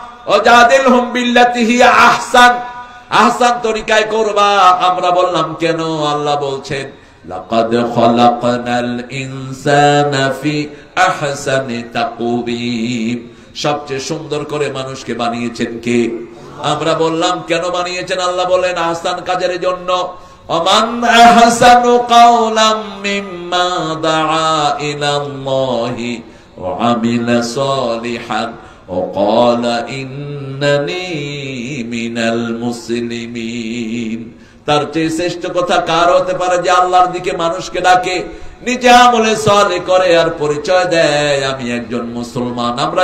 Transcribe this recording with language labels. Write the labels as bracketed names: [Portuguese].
[Arabic] ওয়াজাদিলহুম বিল্লাতি হিয়া আহসান, [Bangla] আহসান তরিকায় করবা। আমরা বললাম কেন? আল্লাহ বলছেন [Arabic] লাকাদ খালাকনাল ইনসানা ফি আহসানি তাকওয়িম। [Bangla] সবচেয়ে সুন্দর করে মানুষকে বানিয়েছেন কে? আমরা বললাম কেন বানিয়েছেন? আল্লাহ বলেন আহসান কাজের জন্য। [Arabic] ومن أحسن قولا ممن دعا إلى الله وعمل صالحا وقال إنني من المسلمين। [Bangla] তার চেয়ে শ্রেষ্ঠ কথা কার হতে পারে যে আল্লাহর দিকে মানুষকে ডাকে, নিজে আমলে সালেহ করে আর পরিচয় দেয় আমি একজন মুসলমান।